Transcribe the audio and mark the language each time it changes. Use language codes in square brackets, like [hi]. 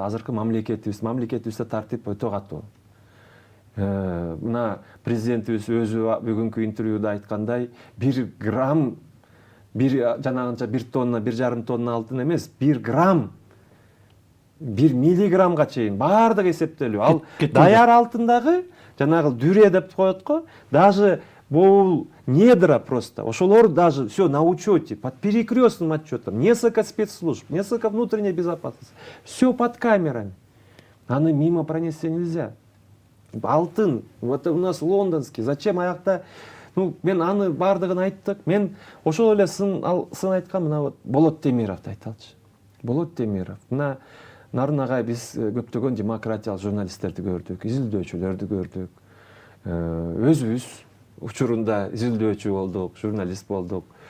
[ky] Азыркы мамлекетибизде тартип өтө катуу. Мына президентибиз өзү бүгүнкү интервьюда айткандай, 1 грамм, жанагынча 1 тонна, 1,5 тонна алтын эмес, 1 грамм, 1 миллиграммга чейин баардыгы эсептелүү. Ал даяр алтындагы жанагы дүре деп коет го, даже бул недра просто. [ru] Ошолор даже все на учете, под перекрестным отчетом, несколько спецслужб, несколько внутренней безопасности. Все под камерами. Аны мимо пронести нельзя. Алтын, вот у нас лондонский, зачем аякта? [ky] Мен аны бардыгын айттык. Мен ошол эле сын айткан, мына вот Болот Темировду айталчы. Болот Темиров. Мына Нарын агай биз көптөгөн демократиялык журналисттерди көрдүк, изилдөөчүлөрдү көрдүк. Өзүбүз учурунда изилдөөчү болдук, журналист болдук.